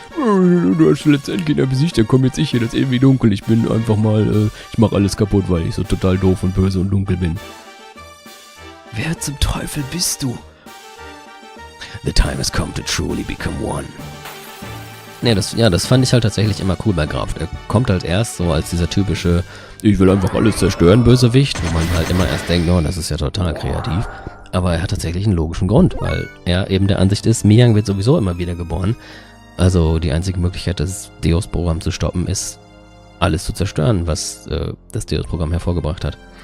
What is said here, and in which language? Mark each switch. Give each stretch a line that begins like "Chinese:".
German: Du hast den letzten Endgegner besiegt, dann komm jetzt ich hier, das ist irgendwie dunkel. Ich bin einfach mal, ich mach alles kaputt, weil ich so total doof und böse und dunkel bin. Wer zum Teufel bist du?
English: The time has come to truly become one.
German: Nee, das fand ich halt tatsächlich immer cool bei Graf. Er kommt halt erst so als dieser typische, ich will einfach alles zerstören, Bösewicht, wo man halt immer erst denkt, oh, das ist ja total kreativ. Aber er hat tatsächlich einen logischen Grund, weil er eben der Ansicht ist, Miyang wird sowieso immer wieder geboren. Also die einzige Möglichkeit, das Deus-Programm zu stoppen, ist, alles zu zerstören, was das Deus-Programm hervorgebracht hat.